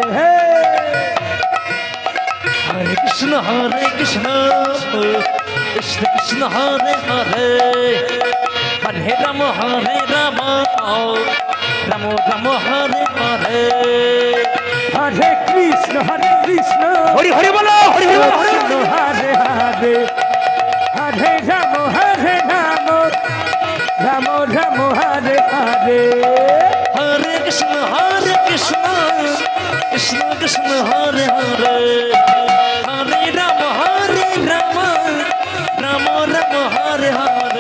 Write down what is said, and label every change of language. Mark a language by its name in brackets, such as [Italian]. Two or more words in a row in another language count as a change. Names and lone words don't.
[Sanskrit] हरे कृष्ण, हरे कृष्ण, कृष्ण कृष्ण, हरे हरे, हरे राम, हरे राम, राम राम, हरे हरे. হরে কৃষ্ণ [Bangla] হরি হরি বল হরি হরি বল হরি [Sanskrit] কৃষ্ণ হরে হরে হরে রাম রাম রাম হরে হরে हरे कृष्ण, हरे कृष्ण, कृष्ण कृष्ण, हरे हरे, हरे राम, हरे राम, राम राम, हरे हरे.